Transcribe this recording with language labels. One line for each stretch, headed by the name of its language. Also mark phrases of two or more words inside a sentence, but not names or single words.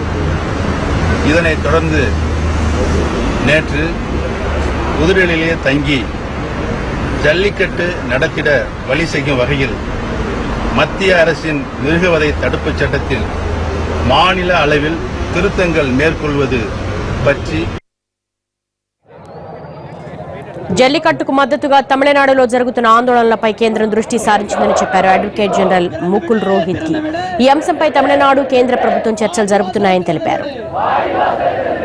Tamil: இதனைத் தொடர்ந்து நேற்று புதுடெல்லியிலே தங்கி ஜல்லிக்கட்டு நடத்திட வழி செய்யும் வகையில் மத்திய அரசின் மிருகவதை தடுப்புச் சட்டத்தில் மாநில அளவில் திருத்தங்கள் மேற்கொள்வது பற்றி
Telugu: జల్లికట్టుకు మద్దతుగా తమిళనాడులో జరుగుతున్న ఆందోళనలపై కేంద్రం దృష్టి సారించిందని చెప్పారు అడ్వకేట్ జనరల్ ముకుల్ రోహిత్గి. ఈ అంశంపై తమిళనాడు కేంద్ర ప్రభుత్వం చర్చలు జరుపుతున్నాయని తెలిపారు.